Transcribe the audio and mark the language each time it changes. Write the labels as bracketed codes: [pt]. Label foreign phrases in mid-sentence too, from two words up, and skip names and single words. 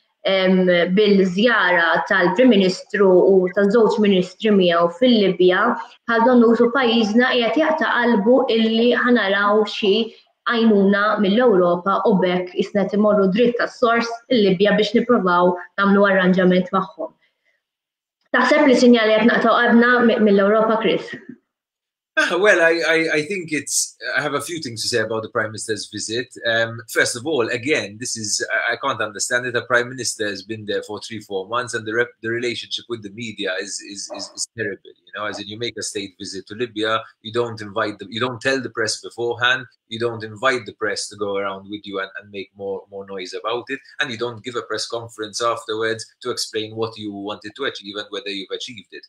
[mt] bil-żjara tal-Prim Ministru u taż-żewġ Ministri miegħu fil-Libja bħal donnużu pajjiżna qiegħed jaqta' qalbu illi ħanaraw xi għajnuna mill-Ewropa u bekk isna imorru dritt tas-sors il-Libja biex nippruvaw nagħmlu arranġament magħhom. Taħseb li sinjali qed naqtaw qalbna mill-Ewropa, Chris? [en] Well, I think I have a few things to say about the Prime Minister's visit. First of all, again, I can't understand it. The Prime Minister has been there for 3-4 months, and the relationship with the media is terrible. As in, you make a state visit to Libya, you don't tell the press beforehand, you don't invite the press to go around with you and make more noise about it, and you don't give a press conference afterwards to explain what you wanted to achieve and whether you've achieved it.